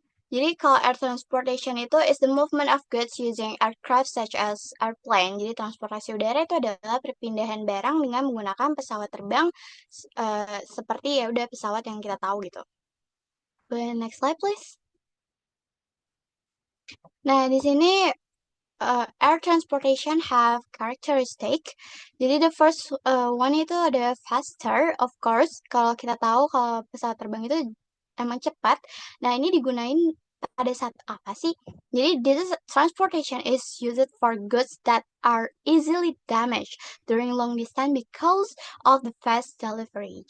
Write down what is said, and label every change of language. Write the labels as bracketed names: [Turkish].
[Indonesian] Jadi kalau [English] air transportation itu is the movement of goods using aircraft such as airplane. [Indonesian] Jadi transportasi udara itu adalah perpindahan barang dengan menggunakan pesawat terbang seperti ya udah pesawat yang kita tahu gitu. [English] Next slide please. Nah, [Indonesian] di sini [English] air transportation have characteristic. Jadi the first one [Indonesian] itu ada [English] faster, of course. [Indonesian] Kalau kita tahu kalau pesawat terbang itu emang cepat. Nah, ini digunain pada saat apa sih? [English] Jadi this is transportation is used for goods that are easily damaged during long distance because of the fast delivery.